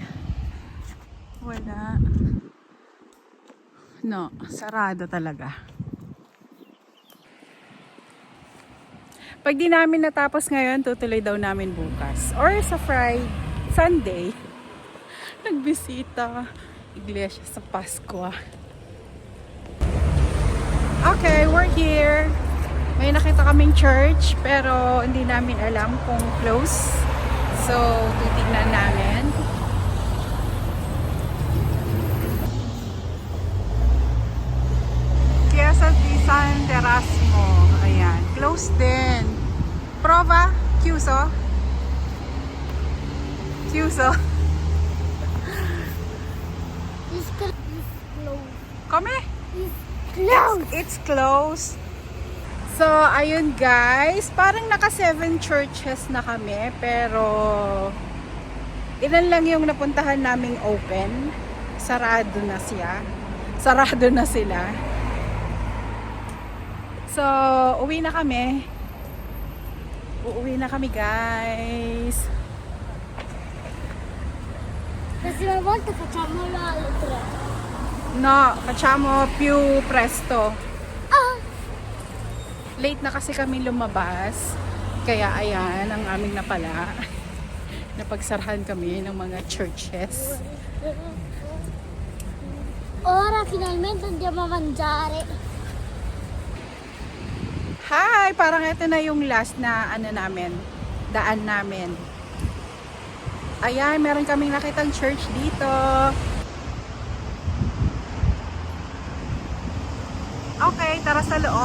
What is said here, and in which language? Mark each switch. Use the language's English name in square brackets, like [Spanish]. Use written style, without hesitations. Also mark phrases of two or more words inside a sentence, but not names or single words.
[Filipino] Wala. No, sarado talaga. Pag di namin natapos ngayon, tutuloy daw namin bukas. Or sa Sunday, nagbisita iglesia sa Pasko. [English] Okay, we're here. [Filipino] May nakita kaming church, pero hindi namin alam kung close. So, titignan namin. Chiesa di San Erasmo. Ayan, close din. [Italian] Prova, chiuso. Chiuso. [English] It's closed. [Italian] Come? [English] It's closed. It's closed. So, [Filipino] ayun guys, parang naka 7 churches na kami, pero ilan lang yung napuntahan naming open. Sarado na siya. Sarado na sila. So, uwi na kami. Uuwi na kami guys. [Italian] Prossima volta facciamolo alle 3. No, facciamo più presto. Ah! [Filipino] Late na kasi kami lumabas. Kaya ayan, ang aming napala. Napagsarahan kami ng mga churches. [Italian] Ora finalmente andiamo a mangiare. [English] Hi! [Filipino] Parang ito na yung last na ano namin, daan namin. Ayan, meron kaming nakitang church dito. Okay, tara sa loob.